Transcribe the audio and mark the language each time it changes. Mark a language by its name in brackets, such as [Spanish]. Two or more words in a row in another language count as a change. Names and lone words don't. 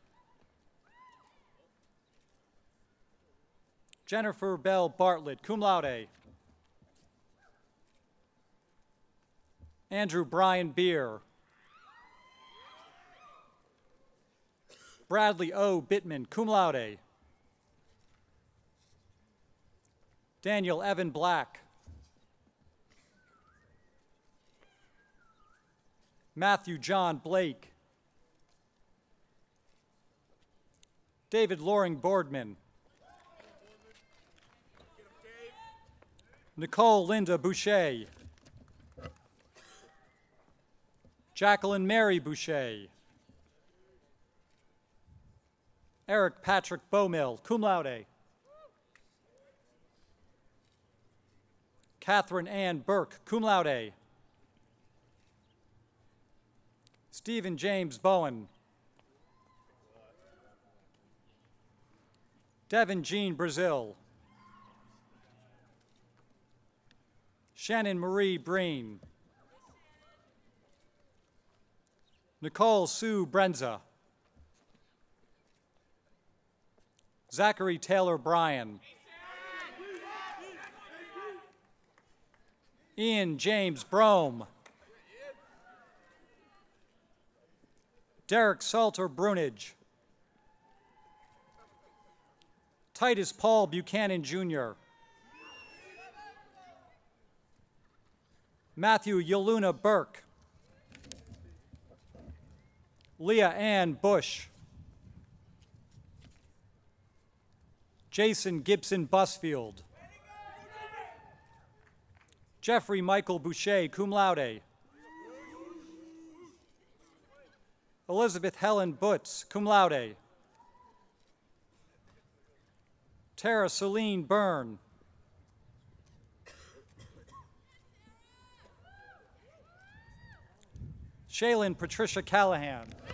[English] Jennifer Bell Bartlett, [Latin] cum laude. [English] Andrew Brian Beer. Bradley O. Bittman, [Latin] cum laude. [English] Daniel Evan Black. Matthew John Blake. David Loring Boardman. Nicole Linda Boucher. Jacqueline Mary Boucher. Eric Patrick Bowmill, [Latin] cum laude. [English] Catherine Ann Burke, [Latin] cum laude. [English] Stephen James Bowen. Devin Jean Brazil. Shannon Marie Breen. Nicole Sue Brenza. Zachary Taylor Bryan. Ian James Brome. Derek Salter Brunage. Titus Paul Buchanan Jr. Matthew Yaluna Burke. Leah Ann Bush. Jason Gibson Busfield. Jeffrey Michael Boucher, [Latin] cum laude. [English] Elizabeth Helen Butz, [Latin] cum laude. [English] Tara Celine Byrne. Shaylin Patricia Callahan.